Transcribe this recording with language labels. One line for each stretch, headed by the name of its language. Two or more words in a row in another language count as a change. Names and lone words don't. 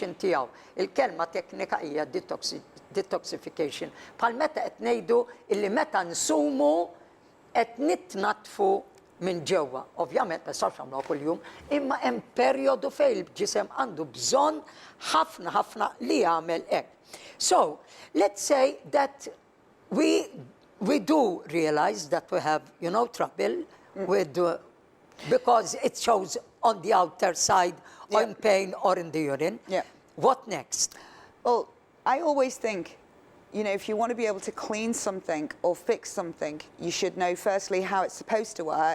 Maltese: Il-kelma teknika hija detoxification. Bħal meta qed ngħidu illi meta nsumu qed nitnatfu minn ġewwa. Ovvjament ma sarx nagħmluha kuljum, imma hemm perjodu fejn il-ġisem għandu bżonn ħafna li jagħmel hekk.
English: So, let's say that we do realize that we have, trouble with because it shows on the outer side or in pain or in the urine. Yeah. What next? Well, I always think, if you want to be able to clean something or fix something, you should know firstly how it's supposed to work.